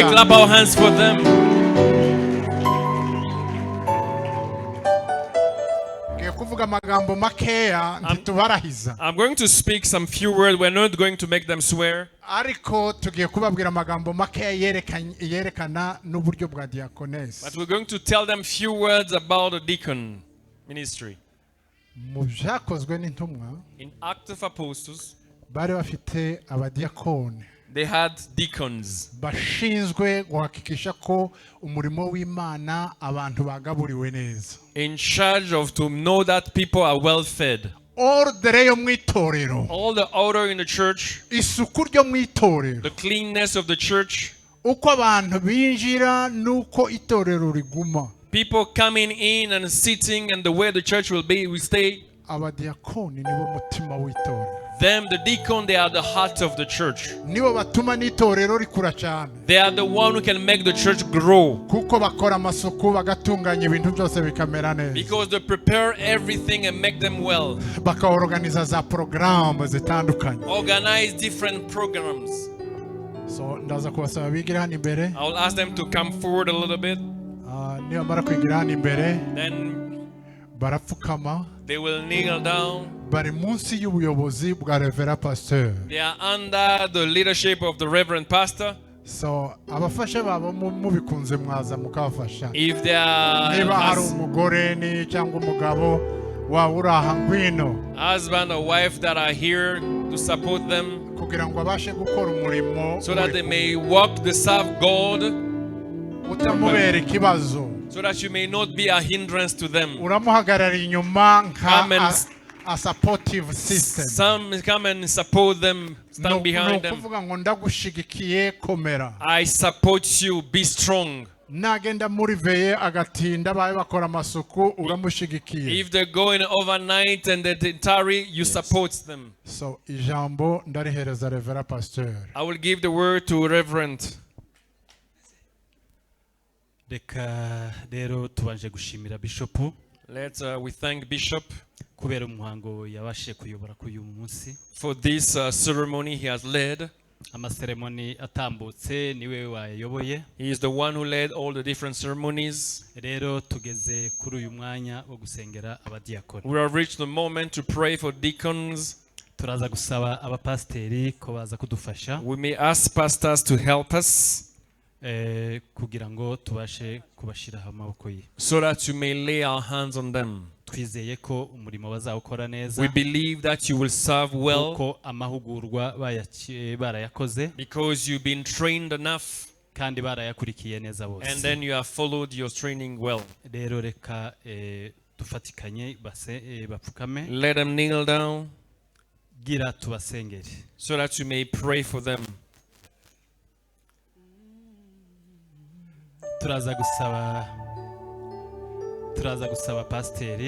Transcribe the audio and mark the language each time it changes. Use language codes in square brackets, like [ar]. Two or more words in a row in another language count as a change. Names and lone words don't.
[rw] cyane. [en] clap our hands for them? [rw] Ngiye kuvuga amagambo makeya ntitubarahiza, [en] I'm going to speak some few words. We're not going to make them swear. [rw] ariko tugiye kubabwira amagambo makeya yerekana n'uburyo bwa diaconess. [en] But we're going to tell them few words about the deacon ministry. [rw] Mu byakozwe n'intumwa [en] In Acts of Apostles, [rw] bari bafite abadiyakoni [en] they had deacons [rw] bashinzwe guhakikisha ko umurimo w'Imana abantu bagaburiwe neza. [en] in charge of to know that people are well fed. [rw] Ordere yo mu itorero, [en] All the order in the church, [rw] isuku ryo mu itorero, [en] the cleanness of the church, [rw] uko abantu binjira n'uko itorero riguma. [en] people coming in and sitting, and the way the church will stay. [rw] Abadiyakoni nibo mutima w'itorero, [en] Them, the deacon, they are the heart of the church. [rw] nibo batuma n'itorero rikura cyane, [en] They are the one who can make the church grow [rw] kuko bakora amasuku bagatunganya ibintu byose bikamera neza, [en] because they prepare everything and make them well. [rw] bakaorganiza za porogaramu zitandukanye. [en] Organize different programs. [rw] So ndaza kubasaba bigira hano imbere. [en] I will ask them to come forward a little bit. [rw] Nibamara kwigira hano imbere [en] Then [rw] barapfukama, [en] they will kneel down. [rw] bari munsi y'ubuyobozi bwa Revera Pasteur. [en] They are under the leadership of the Reverend Pastor. [rw] So abafasha babo mubikunze mwaza mukabafasha. [en] If they are [rw] Niba hari umugore ni cyangwa umugabo wawe uraha ngwino [en] husband or wife that are here to support them [rw] kugira ngo abashe gukora umurimo [en] so that they may walk to serve God, [rw] utamubera ikibazo. [en] so that you may not be a hindrance to them. [rw] Uramuhagarara inyuma [en] Come and nka a supportive system. Some come and support them, stand behind them. [rw] Nukuvuga ngo ndagushigikiye komera. [en] I support you, be strong. [rw] Nagenda muri veye agatinda baye bakora amasuku uramushigikiye. [en] If they're going overnight and they tarry, you support them. [rw] So ijambo ndarihereza Revera Pasteur. [en] I will give the word to Reverend. [rw] Reka rero tubanje gushimira bishopu [en] We thank Bishop [rw] kubera umuhango yabashe kuyobora kuri uyu munsi. [en] for this ceremony he has led. [rw] Amaseremoni atambutse niwe wayoboye. [en] He is the one who led all the different ceremonies. [rw] Rero tugeze kuri uyu mwanya wo gusengera abadiyakoni. [en] We have reached the moment to pray for deacons. [rw] Turaza gusaba abapasiteri ko baza kudufasha [en] We may ask pastors to help us [rw] kugira ngo tubashe kubashiraho amaboko ye. [en] so that you may lay our hands on them. [rw] Twizeye ko umurimo bazawukora neza. [en] We believe that you will serve well [rw] Kuko amahugurwa barayakoze [en] because you've been trained enough [rw] kandi barayakurikiye neza bose. [en] and then you have followed your training well. [rw] Rero reka dufatikanye bapfukame [en] Let them kneel down [rw] gira tubasengere. [en] so that you may pray for them. [rw] Turaza gusaba pasiteri